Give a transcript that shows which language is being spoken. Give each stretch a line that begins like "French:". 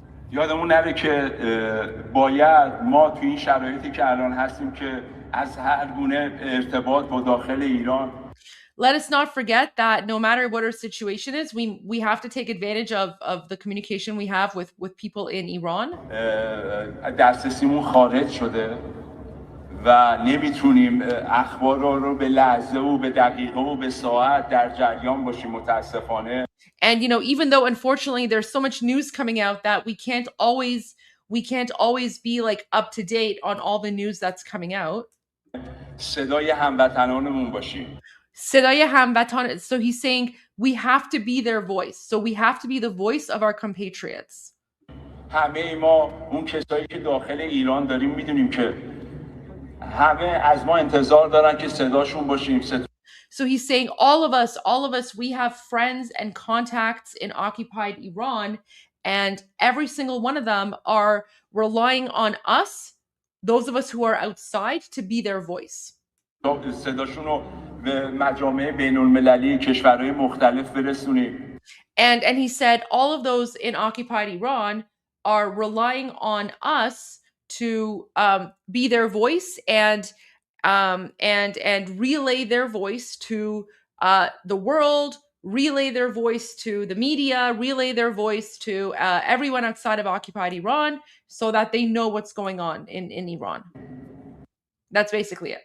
Persian: یادمون نره که باید ما توی این شرایطی که الان هستیم که از هر گونه ارتباط با داخل ایران.
English: Let us not forget that no matter what our situation is, we have to take advantage of the communication we have with people in Iran.
Persian: دسترسیمون خارج شده و نمیتونیم اخبار رو به لحظه و به دقیقه و به ساعت در جریان باشیم متاسفانه.
English: And even though unfortunately there's so much news coming out that we can't always be like up to date on all the news that's coming out.
Persian: صدای هموطنانمون باشیم. صدای هموطن.
English: So he's saying we have to be their voice. So we have to be the voice of our compatriots.
Persian: همه ما اون کسایی که داخل ایران داریم میدونیم که همه از ما انتظار دارن که صداشون باشیم.
English: So he's saying all of us, we have friends and contacts in occupied Iran, and every single one of them are relying on us, those of us who are outside, to be their voice.
Persian: صداشون رو به مجامع بین المللی کشورهای مختلف برسونیم.
English: And he said all of those in occupied Iran are relying on us to be their voice and relay their voice to the world, relay their voice to the media, relay their voice to everyone outside of occupied Iran, so that they know what's going on in Iran. That's basically it.